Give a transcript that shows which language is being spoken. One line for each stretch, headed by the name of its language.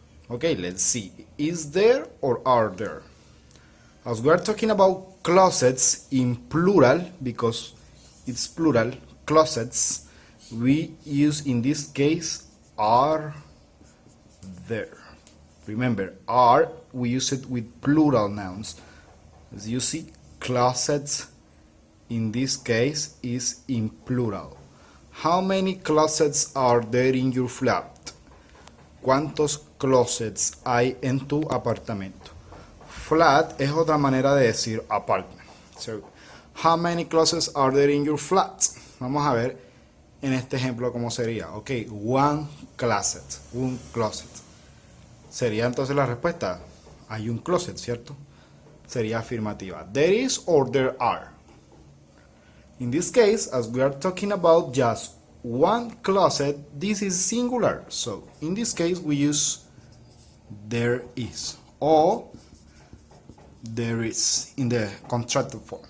English: Okay, let's see, is there or are there? As we are talking about closets in plural, because it's plural, closets, we use in this case are there. Remember, are, we use it with plural nouns. As you see, closets in this case is in plural. How many closets are there in your flat?
Spanish: ¿Cuántos closets hay en tu apartamento? Flat es otra manera de decir apartment.
English: So, how many closets are there in your flat?
Spanish: Vamos a ver en este ejemplo cómo sería. Ok,
English: one closet,
Spanish: un closet. Sería entonces la respuesta, hay un closet, ¿cierto? Sería afirmativa.
English: There is or there are. In this case, as we are talking about just one closet, this is singular. So in this case, we use there is, or there is in the contracted form.